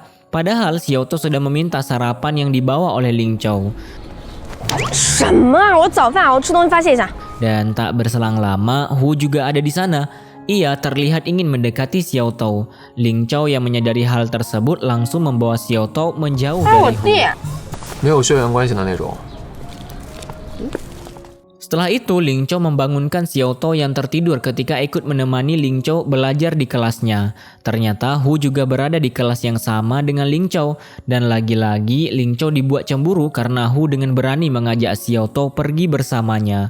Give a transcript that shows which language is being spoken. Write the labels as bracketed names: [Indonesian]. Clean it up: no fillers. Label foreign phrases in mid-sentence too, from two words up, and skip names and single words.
[Indonesian] Padahal Xiaotou sudah meminta sarapan yang dibawa oleh Ling Chou. Dan tak berselang lama, Hu juga ada di sana. Ia terlihat ingin mendekati Xiaotou. Ling Chou yang menyadari hal tersebut langsung membawa Xiaotou menjauh dari Hu. [Chinese] 没有血缘关系的那种。 [Indonesian] Setelah itu, Ling Chou membangunkan Xiaotou yang tertidur ketika ikut menemani Ling Chou belajar di kelasnya. Ternyata Hu juga berada di kelas yang sama dengan Ling Chou. Dan lagi-lagi Ling Chou dibuat cemburu karena Hu dengan berani mengajak Xiaotou pergi bersamanya.